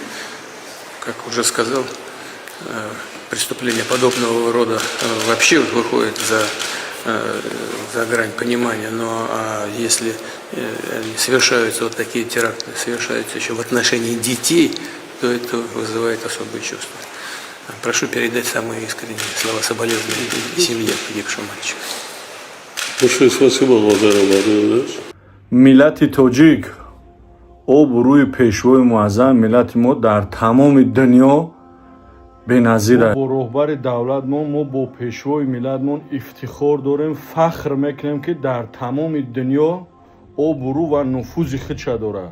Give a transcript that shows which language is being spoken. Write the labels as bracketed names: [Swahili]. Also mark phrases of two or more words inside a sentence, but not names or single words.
[Russian] Как уже сказал, преступления подобного рода вообще выходят за грань понимания, но если совершаются вот такие теракты, совершаются еще в отношении детей, то это вызывает особые чувства. Прошу передать самые искренние слова соболезнования семье погибшего мальчика. Большое спасибо, Владимир Владимирович. [Tajik] Миллати тоджик об руи пешвои муаззам миллати мо дар тамоми дунё беназир аст. Бо роҳбари давлатмон мо бо пешвои миллатмон ифтихор дорем, фахр мекунем ки дар тамоми дунё обрӯ ва нуфузи худша дорад.